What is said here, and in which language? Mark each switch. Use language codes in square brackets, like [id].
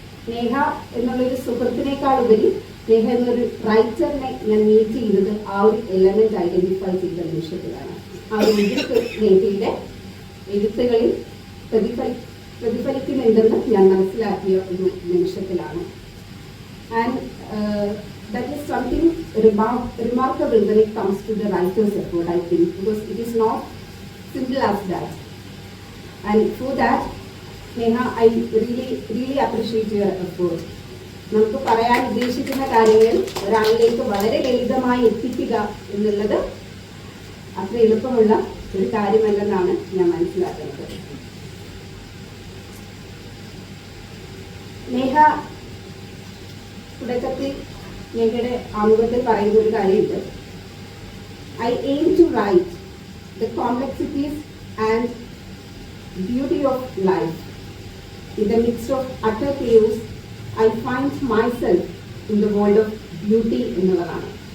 [ml] നേഹ എന്നുള്ളൊരു സുഹൃത്തിനേക്കാൾ ഉപരി നേഹ എന്നൊരു റൈറ്ററിനെ ഞാൻ മീറ്റ് ചെയ്തത് ആ ഒരു എലമെന്റ് ഐഡന്റിഫൈ ചെയ്ത നിമിഷത്തിലാണ്. ആ ഒരു എഴുത്ത് നേഹയുടെ എഴുത്തുകളിൽ പ്രതിഫലിക്കുന്നുണ്ടെന്ന് ഞാൻ മനസ്സിലാക്കിയ ഒരു നിമിഷത്തിലാണ്. [en] And that is something remarkable when it comes to the writer's effort, I think, because it is not simple as that. And for that, Neha, I really appreciate your effort. [ml] നമുക്ക് പറയാൻ ഉദ്ദേശിക്കുന്ന കാര്യങ്ങൾ ഒരാളിലേക്ക് വളരെ ലളിതമായി എത്തിക്കുക എന്നുള്ളത് അത്ര എളുപ്പമുള്ള ഒരു കാര്യമല്ലെന്നാണ് ഞാൻ മനസ്സിലാക്കുന്നത്. നേഹ തുടക്കത്തിൽ ഞങ്ങളുടെ ആമുഖത്തിൽ പറയുന്ന ഒരു കാര്യമുണ്ട്, [en] I aim to write the complexities and beauty of life in the mix of utter chaos I find myself in the world of beauty [ml] എന്നുള്ളതാണ്.